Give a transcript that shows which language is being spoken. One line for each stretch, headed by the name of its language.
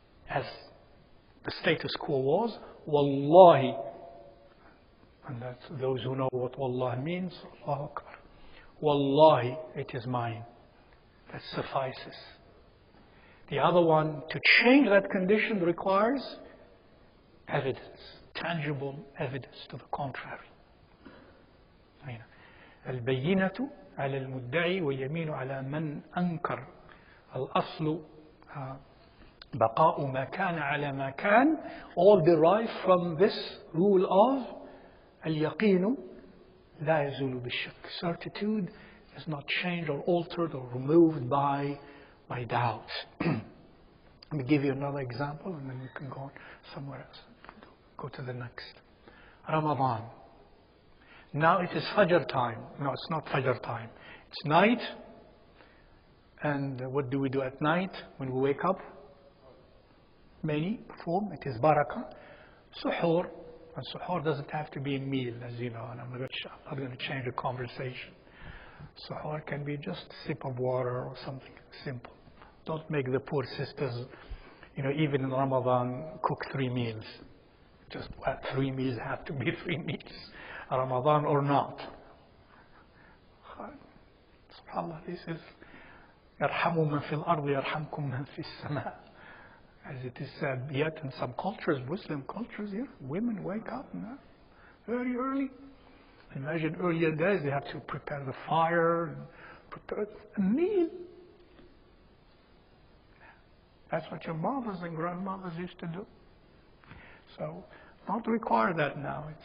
English: As the status quo was, Wallahi, and that those who know what Wallah means, Allahu Akbar. Wallahi, it is mine. That suffices. The other one, to change that condition requires evidence, tangible evidence to the contrary.
Arabic: البينة على المدعي واليمين على من أنكر. الأصل بقاء ما كان على ما كان,
English: all derived from this rule of
Arabic: اليقين لا يزول بالشك.
English: Certitude is not changed or altered or removed by doubt. Let me give you another example and then you can go on somewhere else. Go to the next. Ramadan. Now it is Fajr time. No, it's not Fajr time. It's night. And what do we do at night when we wake up? Many perform. It is Barakah. Suhoor. And suhoor doesn't have to be a meal, as you know. And I'm not going to change the conversation. Suhoor can be just a sip of water or something simple. Don't make the poor sisters, even in Ramadan, cook 3 meals. Just 3 meals have to be 3 meals, Ramadan or not.
Arabic: SubhanAllah,
English: this is
Arabic: يَرْحَمُ مَنْ فِي الْأَرْضِ يَرْحَمْكُمْ مَنْ فِي السَّمَاءِ.
English: As it is said, yet in some cultures, Muslim cultures, women wake up very early. Imagine earlier days, they have to prepare the fire, and prepare a meal. That's what your mothers and grandmothers used to do. So, not require that now.